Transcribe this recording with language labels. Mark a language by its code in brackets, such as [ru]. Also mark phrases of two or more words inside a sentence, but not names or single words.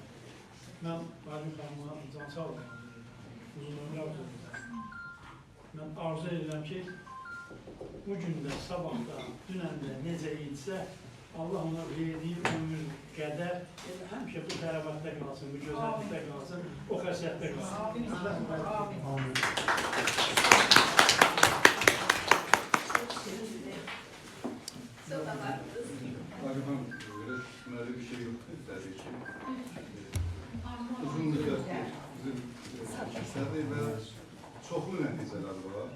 [az] Mən Hakim xanımla can sağlayam, uzun ömrə arzu edirəm. Mən arzu edirəm ki, bugün də, sabah da, dünən də necə idisə, Allah ona verdiyi ömür qədər həmişə bu tərəvətdə qalsın, bu gözəllikdə qalsın, o xəsiyyətdə qalsın. Amin. [tr] Hakan öyle bir şey yok tabii ki. Uzun müddet bizim işlerde ve çoklu neticeler var.